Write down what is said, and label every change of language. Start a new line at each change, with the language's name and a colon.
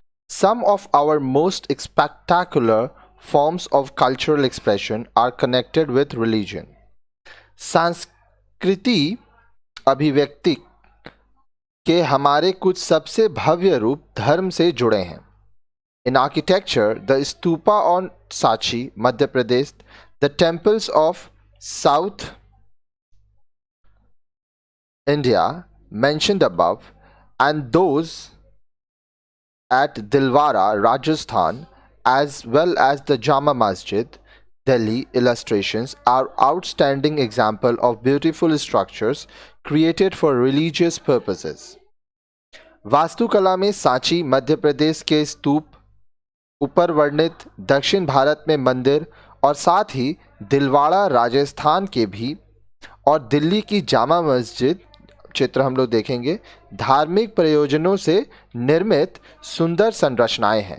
English: Some of our most spectacular forms of cultural expression are connected with religion.
Hindi: संस्कृति अभिव्यक्ति के हमारे कुछ सबसे भव्य रूप धर्म से जुड़े हैं।
English: In architecture, the stupa on Sachi, Madhya Pradesh, the temples of South India mentioned above, and those at Dilwara, Rajasthan, as well as the Jama Masjid, Delhi illustrations are outstanding example of beautiful structures created for religious purposes.
Hindi: वास्तुकला में सांची मध्य प्रदेश के स्तूप, ऊपर वर्णित दक्षिण भारत में मंदिर और साथ ही दिलवाड़ा राजस्थान के भी और दिल्ली की जामा मस्जिद चित्र हम लोग देखेंगे धार्मिक प्रयोजनों से निर्मित सुंदर संरचनाएं हैं।